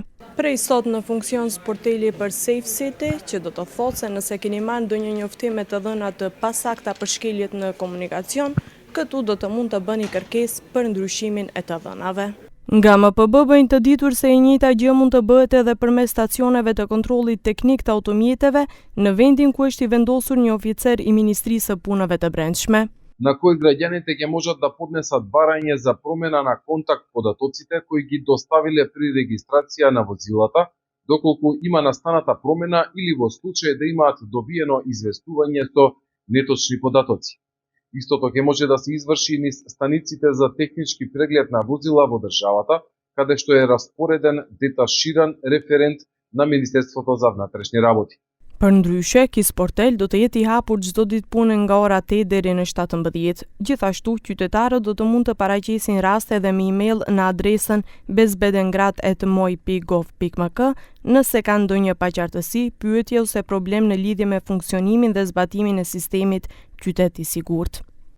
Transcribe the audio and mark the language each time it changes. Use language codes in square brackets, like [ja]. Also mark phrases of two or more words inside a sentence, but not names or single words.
[sq] Prej sot në funksion sporteli për Safe City, që do të thotë se nëse keni marrë ndonjë njoftim me të dhëna të pasakta për shkeljet në komunikacion, këtu do të mund të bëni kërkesë për ndryshimin e të dhënave. Nga MPB bëjnë të ditur se e njëjta gjë mund të bëhet edhe përmes stacioneve të kontrollit teknik të automjeteve në vendin ku është i vendosur një oficer i Ministrisë së Punëve të Brendshme. [mk] На кој граѓаните ќе можат да поднесат барање за промена на контакт податоците кои ги доставиле при регистрација на возилата, доколку има настаната промена или во случај да имаат добиено известување со неточни податоци. Истото ќе може да се изврши низ станиците за технички преглед на возила во државата, каде што е распореден деташиран референт на Министерството за внатрешни работи. [sq] Përndryshe, ky sportel do të jetë i hapur çdo ditë pune nga ora 8 deri në 17. Gjithashtu, qytetarët do të mund të paraqesin raste edhe me email në adresën bezbedengrat@moj.gov.mk nëse kanë ndonjë paqartësi, pyetje ose problem në lidhje me funksionimin dhe zbatimin e sistemit Qytet i Sigurt.